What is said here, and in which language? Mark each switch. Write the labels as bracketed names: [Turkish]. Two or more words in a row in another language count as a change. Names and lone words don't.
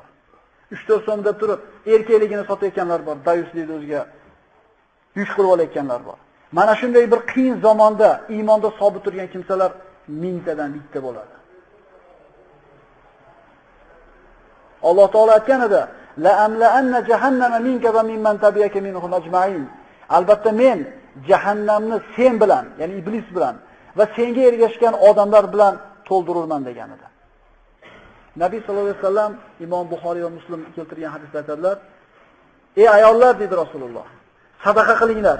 [Uzbek] 3-4 so'mda turib erkakligini sotayotganlar bor. Dayuslikni o'ziga yuk qilib olayotganlar bor. Mana shunday bir qiyin zamonda iymonda sobit turgan kimsalar 1000 tadan bitta bo'ladi. Alloh taolo aytgan edi, [Arabic] لأملأن جهنم منك وممن تبعك منهم أجمعين. [Uzbek] Albatta men jahannamni sen bilan, ya'ni iblis bilan va senga ergashgan odamlar bilan to'ldirurman degan edi. Nabiy [Arabic] صلى الله عليه وسلم [Uzbek] Imom Buxoriy va Muslim keltirgan hadisda aytadilar: "Ey ayollar," dedi Rasululloh, "sadaqa qilinglar.